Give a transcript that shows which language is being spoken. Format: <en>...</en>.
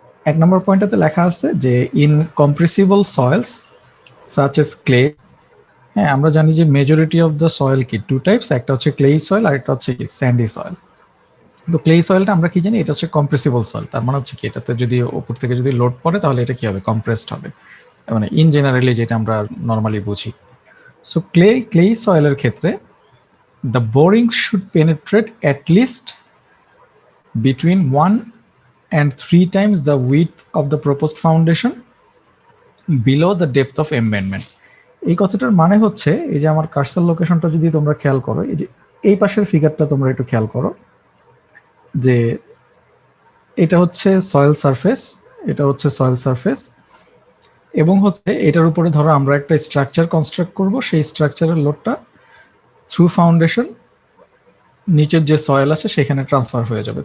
<bn>এক নম্বর পয়েন্টটাতে লেখা আছে যে</bn> <en>incompressible soils such as clay,</en> <bn>হ্যাঁ, আমরা জানি যে মেজরিটি অফ দ্য সয়েল কি 2 টাইপস, একটা হচ্ছে ক্লে সয়েল আর একটা হচ্ছে কি স্যান্ডি সয়েল। তো ক্লে সয়েলটা আমরা কি জানি, এটা হচ্ছে কম্প্রেসিবল সয়েল, তার মানে হচ্ছে কি এটাতে যদি উপর থেকে যদি লোড পড়ে তাহলে এটা কি হবে, কম্প্রেসড হবে, মানে ইন জেনারেলি যেটা আমরা নর্মালি বুঝি।</bn> <en>so clay সয়েলের</en> <bn>ক্ষেত্রে</bn> <en>The boring should penetrate at least between 1 and 3 times the width of the proposed foundation below the depth of embedment।</en> <bn>এই কথাটার মানে হচ্ছে, এই যে আমার কার্সার লোকেশনটা যদি তোমরা খেয়াল করো, এই যে এই পাশের ফিগারটা তোমরা একটু খেয়াল করো, যে এটা হচ্ছে সয়েল সারফেস, এটা হচ্ছে সয়েল সারফেস, এবং হচ্ছে এটার উপরে ধরো আমরা একটা স্ট্রাকচার কনস্ট্রাক্ট করব, সেই স্ট্রাকচারের লোডটা থ্রু ফাউন্ডেশন নিচের যে সয়েল আছে সেখানে ট্রান্সফার হয়ে যাবে।</bn>